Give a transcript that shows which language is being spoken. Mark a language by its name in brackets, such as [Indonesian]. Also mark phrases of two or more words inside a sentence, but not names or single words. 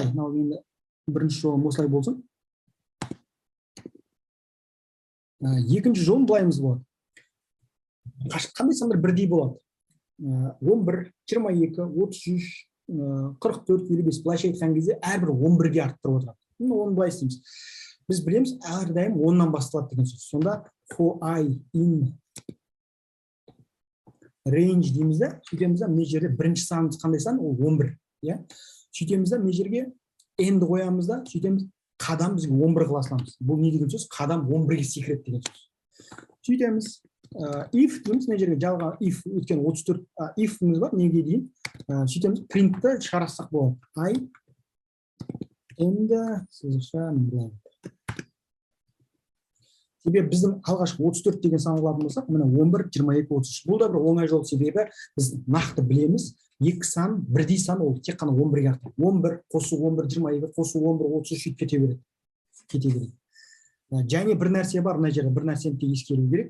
[Kazakh] Бірінші жолым осылай болсын. Екінші жолым былайымыз болады. Қандай сандар бірдей болады? 11, 22, 33, 44, 55 былайша айтқан кезде әрбір 11-ге арттырып отырады. Оны былай істейміз. Біз білеміз, әрдайым 10-нан басталады деген сөз. Сонда [English] for I in range [Kazakh] дейміз де, сөйтеміз де, мына жерде бірінші санымыз қандай сан? Ол 11. Сөйтеміз де, мына жерге N-ді қоямыз да, сөйтеміз, қадам бізге 11 қыла саламыз. Бұл не деген сөз? Қадам 11-ге секіреді деген сөз. Сөйтеміз, if дейміз, мына жерге жалған if, өткен 34 if-іміз бар, неге дейін. Сөйтеміз, print-ті шығарсақ болады. [English] I and [Kazakh] себебі біздің алғашқы 34 деген сан алатын болсақ, міне 11, 22, 33. Бұл да бір оңай жол, себебі біз нақты білеміз, екі сан, бірдей сан ол тек қана 11-ге артады. 11 қосу 11, 22 қосу 11, 33 сөйтіп кете береді. Кете береді. Және бір нәрсе бар, мына жерде бір нәрсені де ескеру керек.